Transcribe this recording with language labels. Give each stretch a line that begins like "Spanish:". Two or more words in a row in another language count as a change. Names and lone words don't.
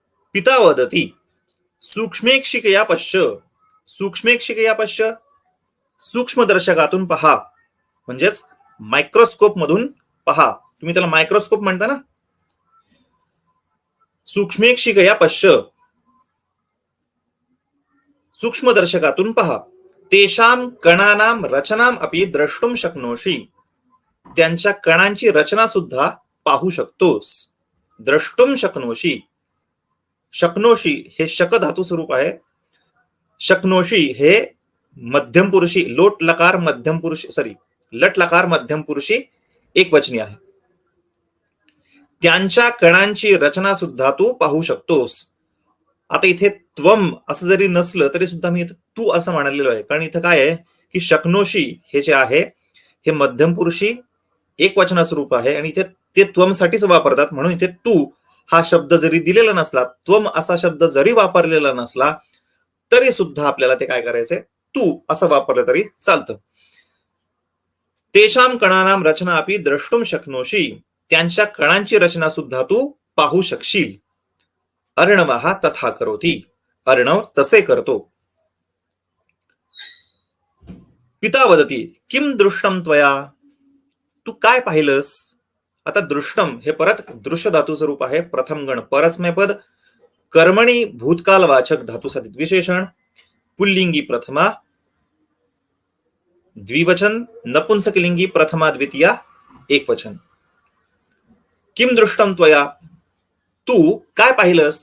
Sanskrit: पिता वदती सूक्ष्मेक्षिकया पश्य. सूक्ष्मेक्षिकया पश्य,
Marathi: सूक्ष्मदर्शकातून पहा, म्हणजेच मायक्रोस्कोप मधून पहा. तुम्ही त्याला मायक्रोस्कोप म्हणता ना.
Sanskrit: सूक्ष्मेक्षिकया पश्य,
Marathi: सूक्ष्मदर्शकातून पहा.
Sanskrit: तेषां कणानां रचनाम अपि द्रष्टुम शक्नोषि.
Marathi: त्यांच्या कणांची रचना सुद्धा पाहू शकतोस.
Sanskrit: द्रष्टुम शक्नोषि.
Marathi: शक्नोषि हे शक धातू स्वरूप आहे. शक्नोषि हे मध्यम पुरुषी, लोट लकार मध्यम पुरुषी, सॉरी लट लकार मध्यम पुरुषी एक वचनी आहे. त्यांच्या कणांची रचना सुद्धा तू पाहू शकतोस. आता इथे त्वम असं जरी नसलं तरी सुद्धा मी इथे तू असं म्हणालेलो आहे, कारण इथं काय आहे की शक्नोषी हे जे आहे हे मध्यम पुरुषी एक वचना स्वरूप आहे आणि इथे ते त्वमसाठीच वापरतात. म्हणून इथे तू हा शब्द जरी दिलेला नसला, त्वम असा शब्द जरी वापरलेला नसला तरी सुद्धा आपल्याला ते काय करायचंय, तू असं वापरलं तरी चालतं.
Sanskrit: तेषां कणानां रचना अपि द्रष्टुम शक्नोषि.
Marathi: त्यांच्या कणांची रचना सुद्धा तू पाहू शकशील.
Sanskrit: अर्णवः तथा करोति.
Marathi: अर्णव तसे करतो.
Sanskrit: पिता वदति किम दृष्टम त्वया.
Marathi: तू काय पाहिलंस. आता दृष्टम हे परत दृश्य धातू स्वरूप आहे. प्रथम गण परस्मैपद, कर्मणी भूतकालवाचक धातुसाधित विशेषण, पुल्लिंगी प्रथमा द्विवचन, नपुंसकलिंगी प्रथमा द्वितीया एकवचन.
Sanskrit: किम दृष्टम त्वया,
Marathi: तू काय पाहिलंस.